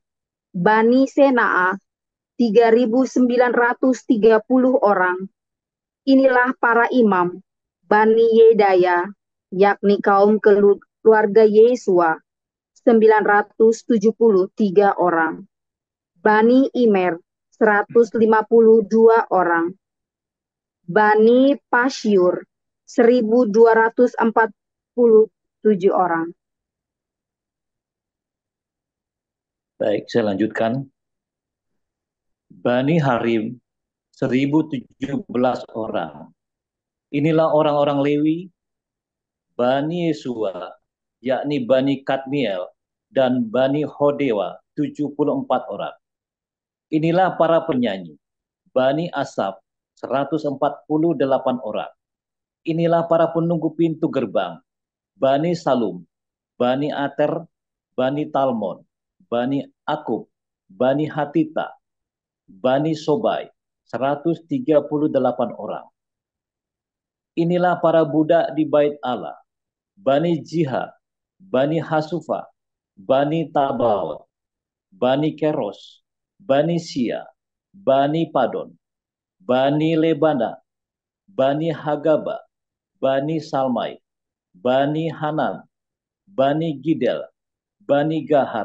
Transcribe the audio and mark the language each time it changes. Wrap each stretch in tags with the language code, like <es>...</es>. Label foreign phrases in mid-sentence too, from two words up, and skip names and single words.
<id>Bani Senaa 3.930 orang. Inilah para imam Bani Yedaya, yakni kaum keluarga Yesua 973 orang. Bani Imer 152 orang. Bani Pasyur 1.247 orang. Baik, saya lanjutkan. Bani Harim 1.017 orang. Inilah orang-orang Lewi, Bani Yesua, yakni Bani Kadmiel, dan Bani Hodewa, 74 orang. Inilah para penyanyi, Bani Asaf, 148 orang. Inilah para penunggu pintu gerbang, Bani Salum, Bani Ater, Bani Talmon, Bani Akub, Bani Hatita, Bani Sobai, 138 orang. Inilah para budak di bait Allah, Bani Jiha, Bani Hasufa, Bani Tabaot, Bani Keros, Bani Sia, Bani Padon, Bani Lebana, Bani Hagaba, Bani Salmai, Bani Hanan, Bani Gidel, Bani Gahar,</id>